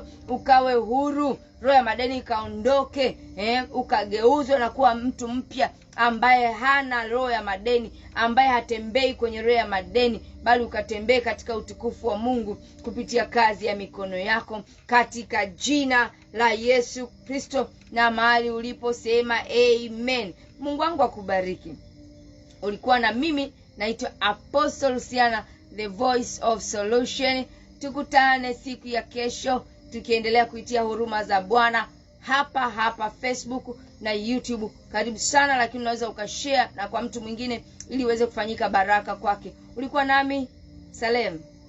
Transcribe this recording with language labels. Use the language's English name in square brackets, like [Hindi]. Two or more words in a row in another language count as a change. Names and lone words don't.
[Swahili] Ukawe huru, roho ya madeni ikaondoke, ukageuzwe na kuwa mtu mpya ambaye hana roho ya madeni, ambaye hatembei kwenye roho ya madeni, bali ukatembee katika utukufu wa Mungu kupitia kazi ya mikono yako, katika jina la Yesu Kristo. Na mahali ulipo sema amen. Mungu wangu akubariki. Ulikuwa na mimi, naitwa Apostle Luciana, [English] the voice of solution. [Swahili] Tukutane siku ya kesho tukiendelea kuitia huruma za Bwana hapa Facebook na YouTube. Karibu sana, lakini unaweza ukashare na kwa mtu mwingine ili iweze kufanyika baraka kwake. Ulikuwa nami Salem.